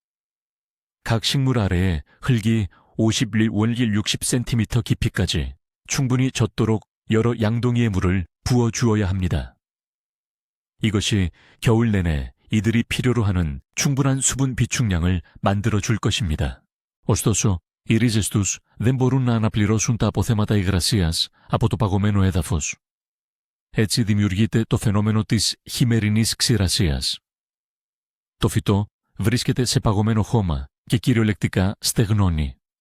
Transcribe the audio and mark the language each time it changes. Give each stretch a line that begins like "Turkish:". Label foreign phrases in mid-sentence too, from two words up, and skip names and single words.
Korean: 각 식물 아래에 흙이 50리 원길 60cm 깊이까지 충분히 젖도록 여러 양동이의 물을 부어주어야 합니다. 이것이 겨울 내내 이들이 필요로 하는 충분한 수분 비축량을 만들어줄 것입니다.
Greek: Ωστόσο, οι ρίζες τους δεν μπορούν να αναπληρώσουν τα αποθέματα υγρασίας από το παγωμένο έδαφος. Έτσι δημιουργείται το φαινόμενο της χειμερινής ξηρασίας. Το φυτό βρίσκεται σε παγωμένο χώμα και κυριολεκτικά στεγνώνει.